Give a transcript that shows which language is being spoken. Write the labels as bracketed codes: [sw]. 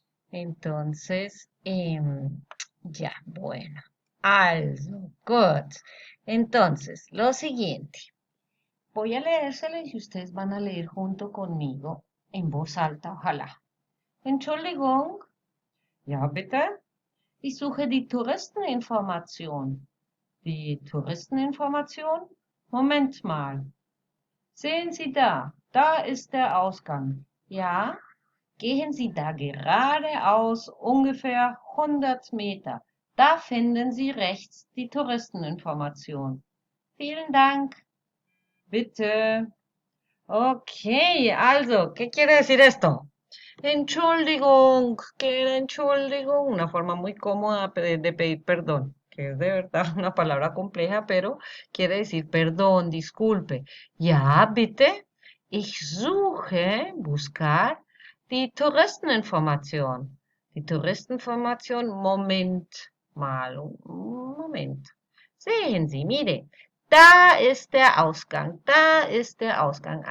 [es] Entonces, ya, bueno. [de] Also, gut. [es] Entonces, lo siguiente. Voy a leérselos y ustedes van a leer junto conmigo en voz alta, ojalá. [de] Entschuldigung. Ja, bitte. Ich suche die Touristeninformation. Die Touristeninformation? Moment mal. Sehen Sie da, da ist der Ausgang. Ja, gehen Sie da geradeaus ungefähr 100 Meter. Da finden Sie rechts die Touristeninformation. Vielen Dank. Bitte. [es] Okay, also, ¿qué quiere decir esto? Entschuldigung, que era Entschuldigung, una forma muy cómoda de pedir perdón, que es de verdad una palabra compleja, pero quiere decir perdón, disculpe. [de] Ja, bitte, ich suche, [es] buscar, [de] die Touristeninformation. Die Touristeninformation, Moment mal, un Moment. Sehen Sie, [es] mire, [de] da ist der Ausgang, da ist der Ausgang.